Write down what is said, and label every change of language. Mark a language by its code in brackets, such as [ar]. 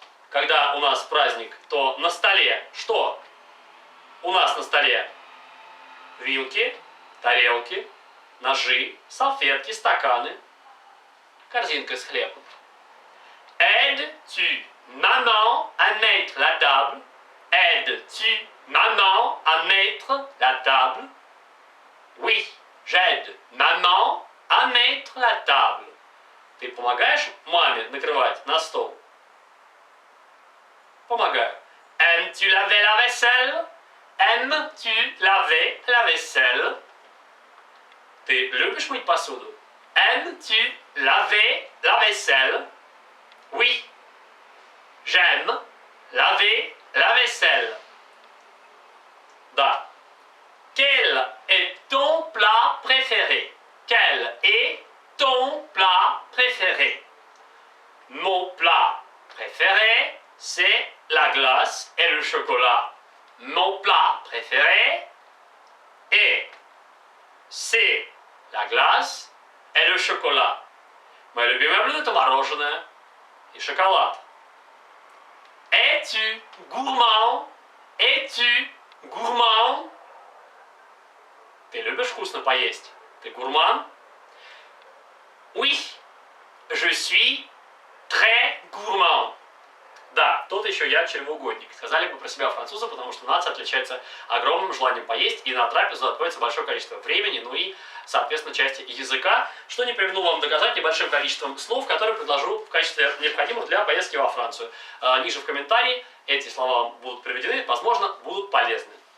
[ru] Когда у нас праздник, то на столе что? У нас на столе вилки, тарелки, ножи, салфетки, стаканы, корзинка с хлебом. [fr] Aides-tu maman à mettre la table? Aides-tu maman à mettre la table? Oui, j'aide maman à mettre la table. [ru] Ты помогаешь маме накрывать на стол? Помогаю. [fr] Aimes-tu laver la vaisselle? Aimes-tu laver la vaisselle? [ru] Ты любишь мыть посуду? [fr] Aimes-tu laver la vaisselle? Oui, j'aime laver la vaisselle. Da. Quel est ton plat préféré? Quel est ton plat préféré? Mon plat préféré, c'est la glace et le chocolat. Mon plat préféré c'est la glace et le chocolat. [ru] Мое любимое блюдо – это мороженое и шоколад. [fr] Es-tu gourmand? Es-tu gourmand? [ru] Ты любишь вкусно поесть? Ты гурман? [fr] Oui, je suis très gourmand. [ru] Да, тут еще еще я чревоугодник. Сказали бы про себя французы, потому что нация отличается огромным желанием поесть, и на трапезу отводится большое количество времени, ну и, соответственно, части языка, что не примену вам доказать небольшим количеством слов, которые предложу в качестве необходимых для поездки во Францию. Ниже в комментарии эти слова вам будут приведены, возможно, будут полезны.